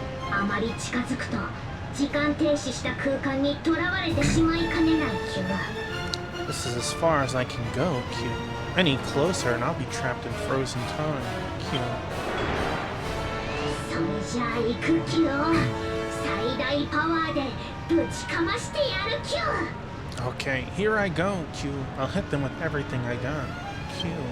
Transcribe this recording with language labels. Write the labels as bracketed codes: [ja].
[ja] あまり近づくと時間停止した空間にとらわれてしまいかねないキュー。 [en] This is as far as I can go, Q. Any closer and I'll be trapped in frozen time, Q. [ja] それじゃあ行くキュー。最大パワーでぶちかましてやるキュー。 [en] Okay, here I go, Q. I'll hit them with everything I got, Q.